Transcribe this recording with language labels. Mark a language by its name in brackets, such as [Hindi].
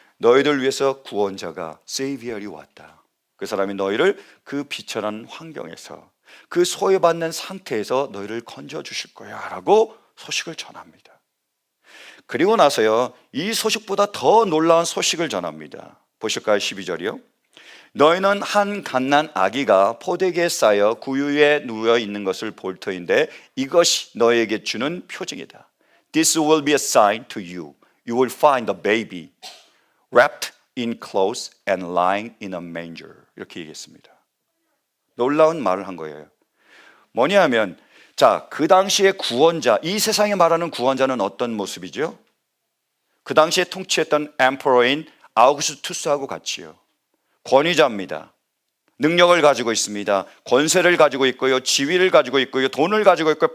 [Korean] 너희들 위해서 구원자가 세이비얼이 왔다. 그 사람이 너희를 그 비천한 환경에서 그 소외받는 상태에서 너희를 건져주실 거야 라고 소식을 전합니다. 그리고 나서요 이 소식보다 더 놀라운 소식을 전합니다. 보실까요? 12절이요. 너희는 한 갓난 아기가 포대기에 쌓여 구유에 누워 있는 것을 볼 터인데 이것이 너희에게 주는 표징이다. [English] This will be a sign to you. You will find a baby wrapped in clothes and lying in a manger. [Korean] 이렇게 얘기했습니다. 놀라운 말을 한 거예요. 뭐냐 하면 자, 그 당시의 구원자, 이 세상에 말하는 구원자는 어떤 모습이죠? 그 당시에 통치했던 엠퍼러인 아우구스투스하고 같이요. 권위자입니다. 능력을 가지고 있습니다. 권세를 가지고 있고요. 지위를 가지고 있고요. 돈을 가지고 있고요.